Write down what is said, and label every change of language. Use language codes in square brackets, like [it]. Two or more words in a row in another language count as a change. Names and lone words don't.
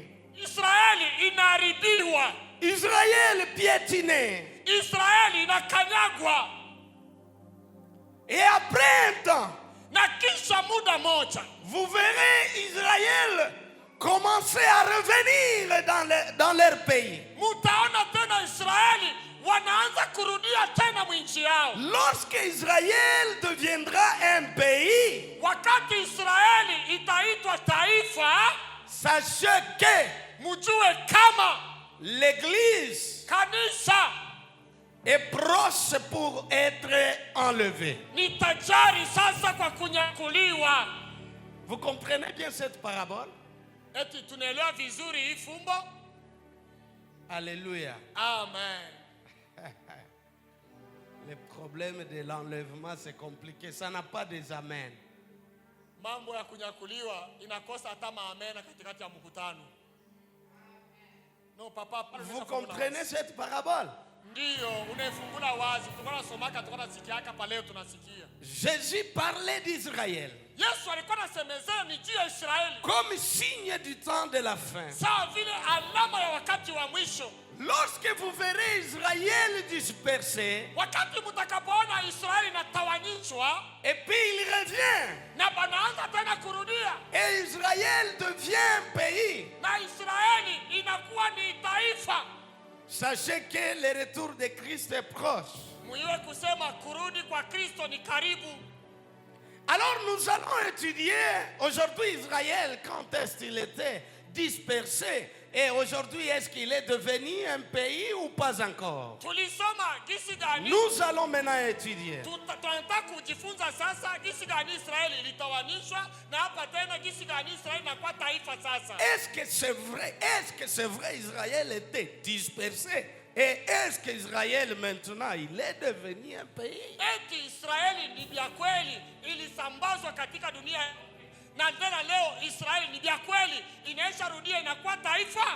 [sw] Israeli inaharibiwa, [fr] Israël piétiné, [sw] Israeli inakanyagwa, [fr] et après un temps, [sw] na kisha muda moja [fr] vous verrez Israël commencer à revenir dans leur pays. [sw] mutaona tena Israeli wanaanza kurudia tena mwinchi yao. [fr] Lorsque Israël deviendra un pays, [sw] Wakati Israeli itaitwa taifa, [fr] sachez que [sw] mjue kama [fr] l'Église [sw] kanisa [fr] est proche pour être enlevée. [sw] ni tajari sasa kwa kunyakuliwa. [fr] Vous comprenez bien cette parabole? [sw] Eti tunaelewa vizuri hii fumbo? [fr] Alléluia. Amen. Le problème de l'enlèvement, c'est compliqué. Ça n'a pas des amens. [sw] Mambo ya kunyakuliwa inakosa hata maamena katikati ya mkutano. No papa, [fr] Vous comprenez cette parabole? [sw] Ndiyo, unaifungula wazi. Tukona somaka, tukona sikiaka pa leo tunasikia. [fr] Jésus parlait d'Israël [sw] Yesu alikuwa anasemezea ni juu ya Israeli. [fr] comme signe du temps de la fin. [sw] Sawa vile alama ya wakati wa mwisho. [fr] Lorsque vous verrez Israël dispersé, [sw] Wakati mtakapoona Israeli inatawanyishwa, [fr] et puis il revient, [sw] na banaanza tena kurudia, [fr] et Israël devient un pays, [sw] na Israeli inakuwa ni taifa, [fr] sachez que le retour de Christ est proche. [sw] muiwe kusema kurudi kwa Kristo ni karibu. [fr] Alors nous allons étudier aujourd'hui Israël, quand est-ce qu'il était dispersé, et aujourd'hui est-ce qu'il est devenu un pays ou pas encore. [sw] Tulisoma gisi gani? [fr] Nous allons maintenant étudier. [sw] Tunataka kujifunza sasa gisi gani Israeli ilitawanishwa, na hapa tena gisi gani Israeli inakuwa taifa sasa. [fr] Est-ce que c'est vrai? Est-ce que c'est vrai Israël était dispersé? Et est-ce qu'Israël maintenant il est devenu un pays? [sw] Eti Israeli ni vya kweli ilisambazwa katika dunia, na tena leo Israeli ni vya kweli inaisha rudia inakuwa taifa.